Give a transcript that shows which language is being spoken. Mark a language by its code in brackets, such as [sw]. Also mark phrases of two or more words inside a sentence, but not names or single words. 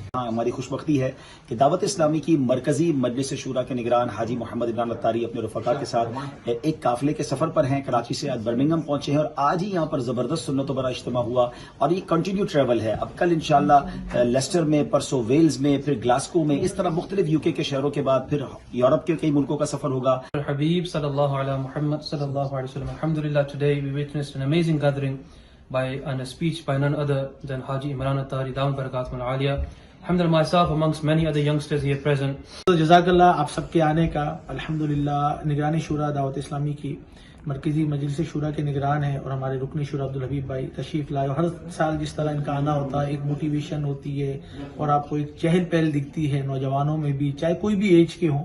[ur] ہماری خوش بختی ہے کہ دعوت اسلامی کی مرکزی مجلس شورا کے نگران حاجی محمد عمران اتاری اپنے رفقا کے ساتھ ایک قافلے کے سفر پر ہیں، کراچی سے آج برمنگھم پہنچے ہیں، اور آج ہی یہاں پر زبردست سنت و برا اجتماع ہوا، اور یہ [en] continue travel [ur] ہے۔ اب کل انشاءاللہ لیسٹر میں، پرسوں ویلز میں، پھر گلاسکو میں، اس طرح مختلف UK کے شہروں کے بعد پھر یورپ کے کئی ملکوں کا سفر ہوگا۔ [ar] حبيب صلى الله على محمد صلى الله عليه وسلم. [en] Alhamdulillah, today we witnessed an amazing gathering and a speech by none other than Haji Imran Attari [ar] دام بركاته العالية. [en] Alhamdulillah, myself amongst many other youngsters here present. [ar] جزاک اللہ [ur] آپ سب کے آنے کا۔ الحمدللہ نگرانی شورا دعوت اسلامی کی مرکزی مجلس شورا کے نگران ہیں، اور ہمارے رکن شورا عبدالحبیب بھائی تشریف لائے۔ ہر سال جس طرح ان کا آنا ہوتا ہے ایک موٹیویشن ہوتی ہے، اور آپ کو ایک چہل پہل دکھتی ہے نوجوانوں میں بھی، چاہے کوئی بھی ایج کے ہوں۔